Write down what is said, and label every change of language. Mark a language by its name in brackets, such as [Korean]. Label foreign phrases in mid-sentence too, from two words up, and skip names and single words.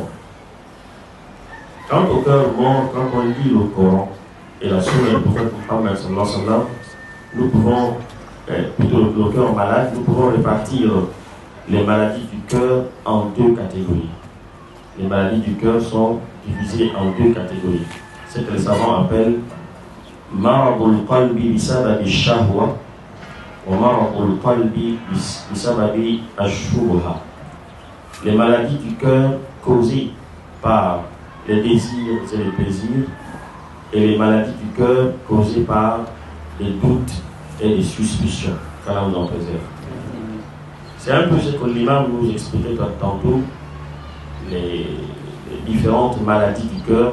[French] Quant au cœur mort, quand on lit le Coran et la sunna du prophète Muhammad [Arabic] صلى الله عليه وسلم, [French] nous pouvons, plutôt le cœur malade, nous pouvons répartir les maladies du cœur en deux catégories. Les maladies du cœur sont divisées en deux catégories. C'est ce que les savants appellent [Arabic] مرض القلب بسبب الشهوة ومرض القلب بسبب الشبهة. [French] Les maladies du cœur causées par les désirs et les plaisirs, et les maladies du cœur causées par les doutes et les suspicions. Qu'Allah nous en préserve. C'est un peu ce que l'imam nous expliquait tantôt, les différentes maladies du cœur.